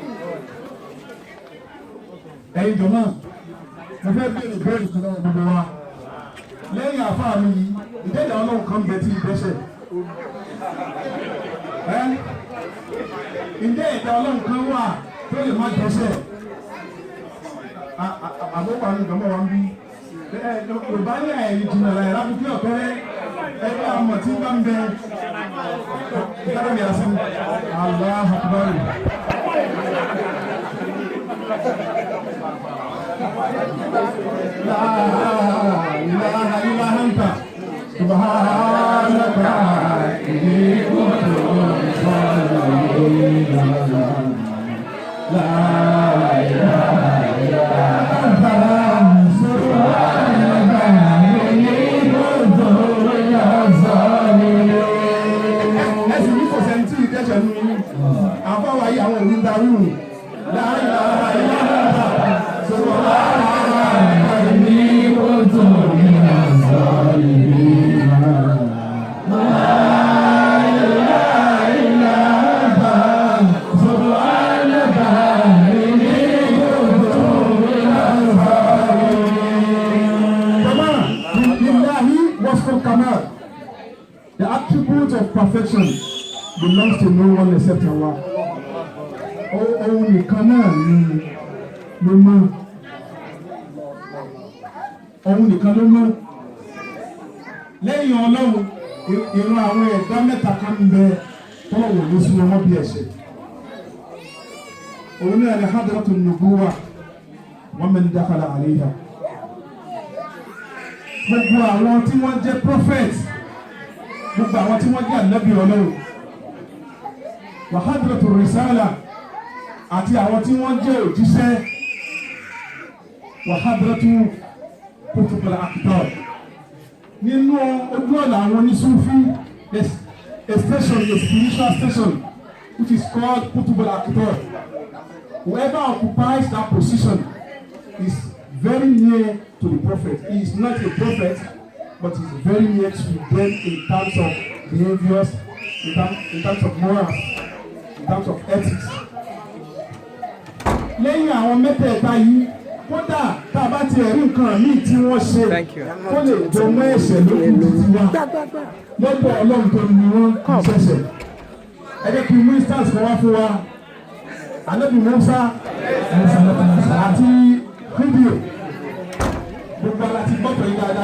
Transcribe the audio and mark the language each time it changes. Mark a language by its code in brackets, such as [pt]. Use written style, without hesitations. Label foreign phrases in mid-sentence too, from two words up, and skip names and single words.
[yo] ẹ̀yin jọ̀mọ́ mo fẹ́ bẹ̀rẹ̀ bẹ́ẹ̀rẹ̀ kan lọ́wọ́ gbogbo wa lẹ́yìn àfáà mi yìí ìdẹ́jà Ọlọ́run kan bẹ tí ìdẹ́sẹ̀ ǹjẹ́ ìdá Ọlọ́run kan wà tó lè má dẹ́sẹ̀ àbúkọ àwọn ìgbàmọ́ wa ń bí Yorùbá ní ẹ̀yìn jìnnà láyé lábùkí ọ̀kẹ́rẹ́ ẹgbẹ́ àmọ̀ tí bá ń bẹ ìdájọ́ mi àti [ar] الله أكبر. لا إله إلا أنت سبحانك إني كنت من الظالمين. لا إله إلا أنت سبحانك إني كنت من الظالمين. [yo] Ẹ̀sìn ní kò sẹ́ńtì ìdẹ́sẹ̀ nínú àbáwá yìí àwọn òní darí rù. [ar] لا إله إلا أنت سبحانك إني كنت من الظالمين. لا إله إلا أنت سبحانك إني كنت من الظالمين. وصف الكمال, [en] the attribute of perfection belongs to no one except Allah. [yo] Òun nìkan náà ni ló mọ̀. Òun nìkan ló mọ̀. Lẹ́yìn Ọlọ́run, ìran àwọn ẹ̀dá mẹ́ta kan ń bẹ tọ́lọ̀wọ̀ ló sún ọmọ bí ẹ̀ṣẹ̀. Òun náà ni [ar] حضرة النبوة ومن دخل عليها. [yo] Gbogbo àwọn tí wọ́n jẹ́ prophet, gbogbo àwọn tí wọ́n jẹ́ ànábì Ọlọ́run, [ar] وحضرة الرسالة, [yo] àti àwọn tí wọ́n jẹ́ òjíṣẹ́, [ar] وحضرة قطب الأقطاب. [yo] Nínú ojú ọ̀nà àwọn onísúfí, [en] a station, a spiritual station, which is called [ar] قطب الأقطاب. [en] Whoever occupies that position is very near to the prophet. He is not a prophet, but he is very near to them in terms of behaviors, in terms of morals, in terms of ethics. [yo] Lẹ́yìn àwọn mẹ́tẹ̀ẹ̀ta yìí, kódà tá a bá ti ẹ̀rí nǹkan míì tí wọ́n ṣe kó lè jọ mọ́ ẹ̀ṣẹ̀ lókun títí wá lọ́dọ̀ Ọlọ́run tó ní wọ́n kì í ṣẹ̀ṣẹ̀. Ẹ jẹ́ kí mú instance kan wá fún wa. Ànábì Mùsá àti Khidir, gbogbo ara ti gbọ́tọ̀ yìí dáadáa.